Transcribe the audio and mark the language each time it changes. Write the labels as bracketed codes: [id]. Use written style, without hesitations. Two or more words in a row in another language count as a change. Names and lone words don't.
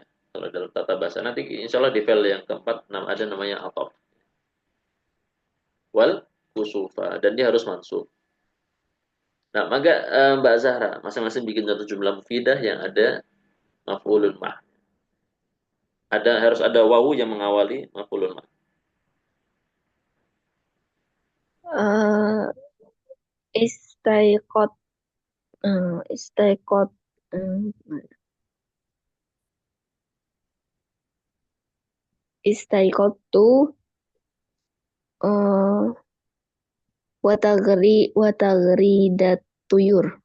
[id] Kalau dalam tata bahasa nanti [ar] إن شاء الله [id] di file yang keempat ada namanya ataf. Wal kusufa dan dia harus mansub. Nah, maka Mbak Zahra masing-masing bikin satu [ar] جملة مفيدة [id] yang ada [ar] مفعول معه. [id] Harus ada wawu yang mengawali [ar] مفعول معه. إه استيقظت استيقظت استيقظتُ إه وتغرد الطيور.